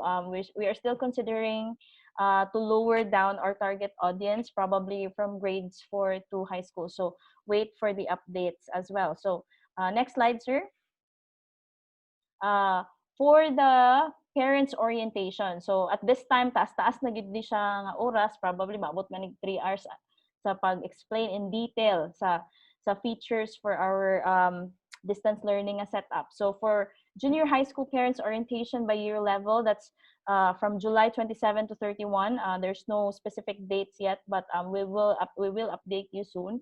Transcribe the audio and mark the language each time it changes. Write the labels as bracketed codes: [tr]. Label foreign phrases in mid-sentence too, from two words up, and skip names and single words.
[en] We are still considering to lower down our target audience, probably from grades 4 to high school. So wait for the updates as well. So next slide, sir. Uh, for the parents orientation. So at this time, [hil] taas-taas na gid di siya nga oras, [en] probably [hil] maabot man [en] 3 hours [hil] sa pag-explain [en] in detail sa features for our distance learning setup. So for junior high school parents orientation by year level, that's from July 27 to 31. There's no specific dates yet, but we will update you soon.